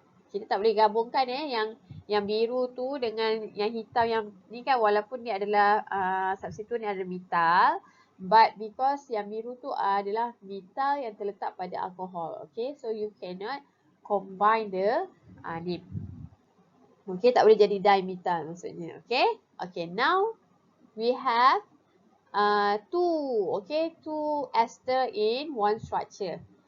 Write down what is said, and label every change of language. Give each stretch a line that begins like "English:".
Malay: Kita tak boleh gabungkan yang biru tu dengan yang hitam yang ni kan, walaupun dia adalah substituent yang ada methyl,
English: but because
Malay: yang biru tu adalah methyl yang terletak pada alkohol.
English: Okay, so you cannot combine the name.
Malay: Okay, tak boleh jadi dimethyl maksudnya.
English: Okay, okay, now we have two ester in one structure.